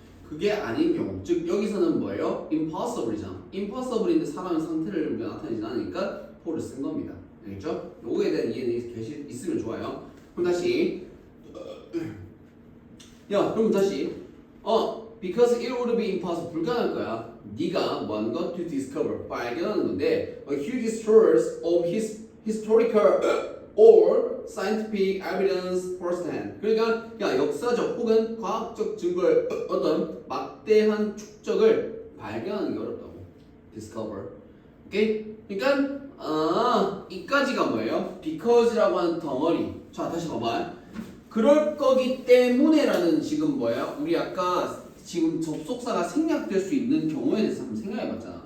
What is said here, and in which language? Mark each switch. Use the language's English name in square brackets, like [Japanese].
[Korean] 그게 아닌 경우, 즉 여기서는 뭐예요? impossible이잖아. impossible인데 사람의 상태를 우리가 나타내지 않으니까 for를 쓴 겁니다. 알겠죠? 요거에 대한 이해는 있으면 좋아요. 그럼 다시 그럼 다시 [English] because it would be impossible [Korean] 불가능할 거야. 네가 뭐 하는 거? [English] to discover [Korean] 발견하는 건데 [English] a huge source of his historical or scientific evidence firsthand. [Korean] 그러니까 역사적 혹은 과학적 증거의 어떤 막대한 축적을 발견하는 게 어렵다고. discover. 오케이? 그러니까 이까지가 뭐예요? because라고 하는 덩어리. 자, 다시 봐봐. 그럴 거기 때문에라는 지금 뭐예요? 우리 아까 지금 접속사가 생략될 수 있는 경우에 대해서 한번 생각해봤잖아.